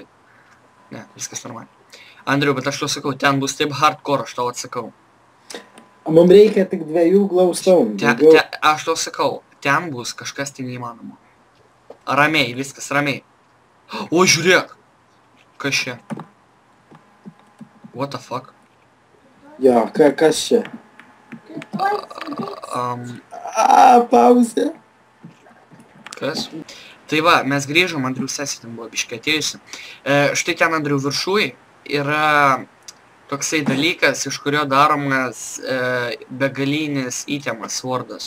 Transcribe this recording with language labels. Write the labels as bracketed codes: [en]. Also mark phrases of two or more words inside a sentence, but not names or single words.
[lt] Ne, viskas normaliai. Andriu, bet aš tau sakau, ten bus taip hardcore, aš tau atsakau. Mums reikia tik 2 glowstone. Aš tau sakau, ten bus kažkas tai neįmanoma. Ramiai, viskas ramiai. O, žiūrėk. Kas čia? [en] What the fuck? [lt] Jo, kas čia? Pauzė. Kas? Tai va, mes grįžom, Andrių sesė ten buvo biškai atėjusi. Štai ten Andrių viršui yra toksai dalykas, iš kurio daromas begalinis įtemas, swordas.